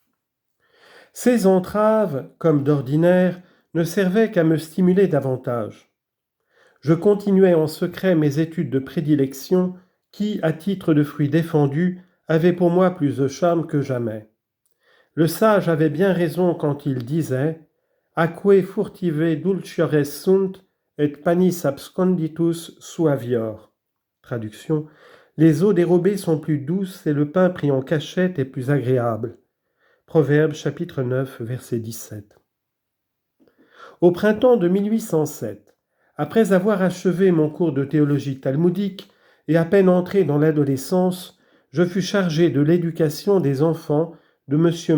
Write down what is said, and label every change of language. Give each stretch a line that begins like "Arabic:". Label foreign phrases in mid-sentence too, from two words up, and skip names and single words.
French: Ces entraves, comme d'ordinaire, ne servaient qu'à me stimuler davantage. Je continuais en secret mes études de prédilection qui, à titre de fruit défendu, avaient pour moi plus de charme que jamais. Le sage avait bien raison quand il disait «
Latin: Aque furtive dulciores sunt et panis absconditus suavior ».
French: Traduction « Les eaux dérobées sont plus douces et le pain pris en cachette est plus agréable ». Proverbe chapitre 9, verset 17. Au printemps de 1807, après avoir achevé mon cours de théologie talmudique et à peine entré dans l'adolescence, je fus chargé de l'éducation des enfants de M.